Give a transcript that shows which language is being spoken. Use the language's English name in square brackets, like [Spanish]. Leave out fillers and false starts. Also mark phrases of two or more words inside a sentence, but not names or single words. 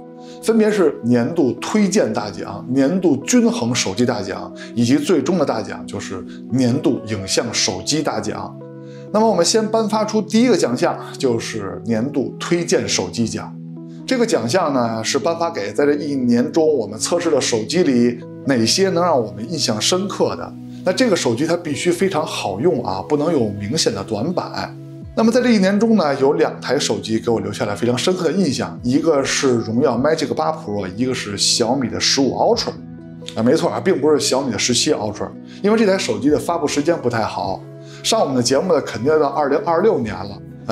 [Chinese] 分別是年度推薦大獎、年度均衡手機大獎，以及最終的大獎就是年度影像手機大獎。那麼我們先頒發出第一個獎項，就是年度推薦手機獎。這個獎項呢，是頒發給在這一年中我們測試的手機裡哪些能讓我們印象深刻的。那這個手機它必須非常好用啊，不能有明顯的短板。那麼在這一年中呢，有2台手機給我留下來非常深刻的印象，一個是榮耀 Magic 8 Pro， 一個是小米的15 Ultra。沒錯啊，並不是小米的17 Ultra， 因為這台手機的發布時間不太好，上我們的節目呢肯定要到2026年了。